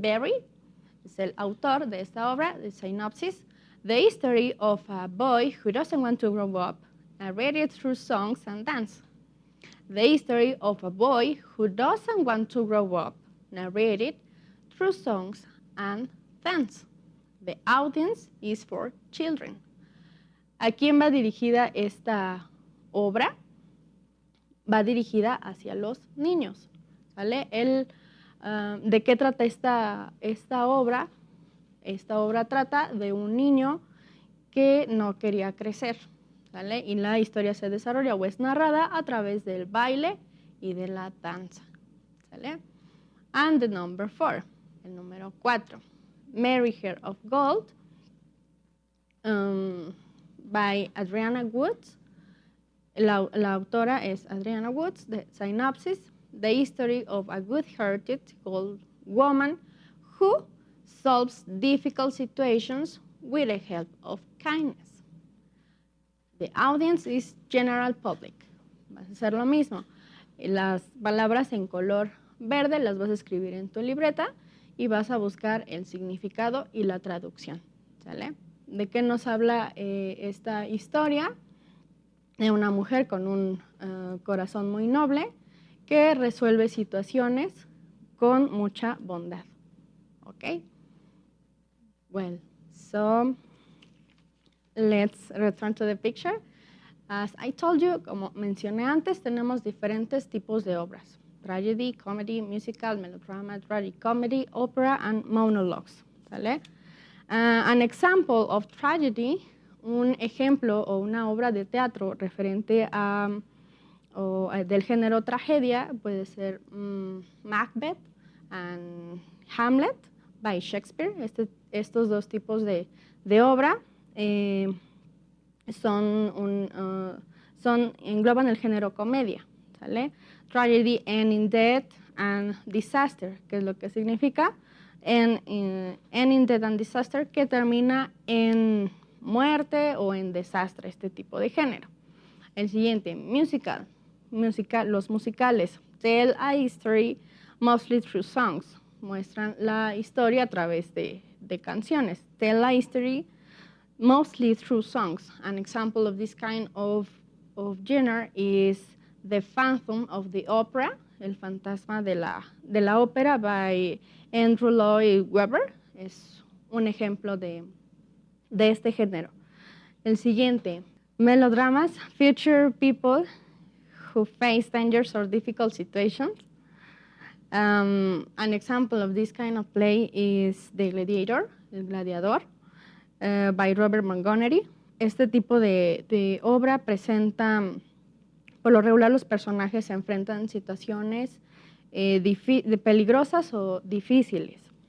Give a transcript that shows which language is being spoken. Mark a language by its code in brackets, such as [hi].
[es] Barrie, es el autor de esta obra, de synopsis. [en] The history of a boy who doesn't want to grow up, narrated through songs and dance. The history of a boy who doesn't want to grow up, narrated through songs and dance. The audience is for children. [es] ¿A quién va dirigida esta obra? Va dirigida hacia los niños. ¿Vale? ¿De qué trata esta obra? Esta obra trata de un niño que no quería crecer. ¿Vale? Y la historia se desarrolla o es narrada a través del baile y de la danza. [en] ¿Vale? And the number four, [es] el número 4, [en] Mary Hair of Gold, by Adriana Woods. [es] La autora es Adriana Woods. [en] The synopsis, the history of a good-hearted old woman who solves difficult situations with the help of kindness. The audience is general public. [es] Vas a hacer lo mismo. Las palabras en color verde las vas a escribir en tu libreta y vas a buscar el significado y la traducción. ¿Sale? ¿De qué nos habla esta historia? De una mujer con un corazón muy noble que resuelve situaciones con mucha bondad. [en] ¿Ok? Well, so let's return to the picture. As I told you, [es] como mencioné antes, tenemos diferentes tipos de obras. [en] Tragedy, comedy, musical, melodrama, tragicomedy, opera, and monologues. [es] ¿Sale? [en] An example of tragedy, [es] un ejemplo o una obra de teatro referente del género tragedia, puede ser Macbeth and Hamlet by Shakespeare. Estos dos tipos de obra engloban el género comedia. ¿sale? [en] Tragedy ending death and disaster, [es] que es lo que significa [en] ending death and disaster, [es] que termina en muerte o en desastre, este tipo de género. El siguiente, musical, los musicales. [en] Tell a history mostly through songs. [es] Muestran la historia a través de canciones. [en] Tell a history mostly through songs. An example of this kind of genre is The Phantom of the Opera, El fantasma de la ópera, by Andrew Lloyd Webber. [es] Es un ejemplo de este género. El siguiente, [en] melodramas, feature people who face dangers or difficult situations. An example of this kind of play is The Gladiator, El Gladiador, by Robert Montgomery. [es] Este tipo de obra presenta, por lo regular, los personajes se enfrentan situaciones peligrosas o difíciles.